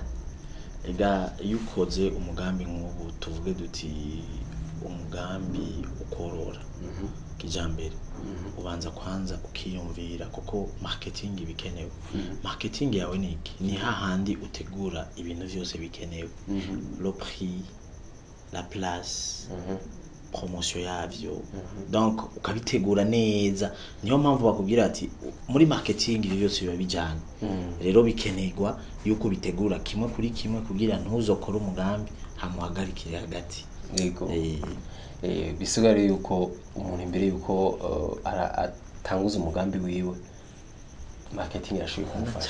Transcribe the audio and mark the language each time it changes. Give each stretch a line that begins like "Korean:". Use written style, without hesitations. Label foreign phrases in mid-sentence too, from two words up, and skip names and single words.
Rundi: Ega yukoze umugambi nk'ubu tuvuge duti umugambi ukorora kijambere, ubanza kwanza ukiyumvira kuko marketing bikenewe. Marketing yawe niki? Ni hahandi utegura ibintu vyose bikenewe.
French: Le prix, la place, promotion yavyo.
Rundi: Donc ukabitegura neza. Niyo mpamvu bakubwira ati muri marketing ibyo byose biba bijanye. Rero bikenerwa yuko bitegura kimwe kuri kimwe kugira ntuzokora umugambi hamuhagarikire hagati. Yego. Bisigara yuko umuntu imbere yuko atanguza umugambi wiwe, marketing irashoboye kumufasha